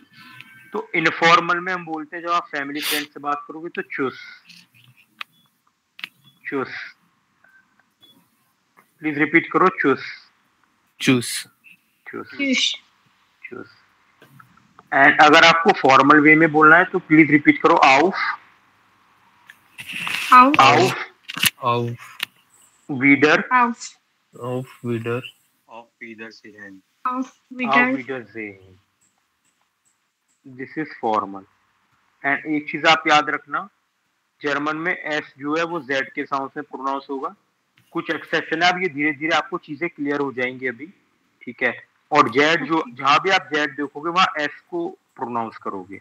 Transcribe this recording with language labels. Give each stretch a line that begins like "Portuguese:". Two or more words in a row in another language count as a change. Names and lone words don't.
Hindi: तो इनफॉर्मल में हम बोलते हैं, जब आप फैमिली फ्रेंड से बात करोगे तो
German: tschüss, tschüss,
Hindi: प्लीज रिपीट करो, चुस,
German: choose चुस, Tschüss। चुस।
Hindi: एंड अगर आपको
English: formal way
Hindi: में बोलना है तो प्लीज रिपीट करो, आउफ,
German: Auf। आउफ, auf वीडर, Auf। auf wieder
Hindi: ऑफ इधर से है।
German: Auf आउफ wieder।
Hindi: वीडर से,
English: this is formal.
Hindi: एंड एक चीज आप याद रखना, जर्मन में एस जो है वो जेड के साउंड से प्रोनाउंस होगा। कुछ एक्सेप्शन है, अब ये धीरे धीरे आपको चीजें क्लियर हो जाएंगी अभी, ठीक है? और जेड जो, जहां भी आप जेड देखोगे वहां एस को प्रोनाउंस करोगे,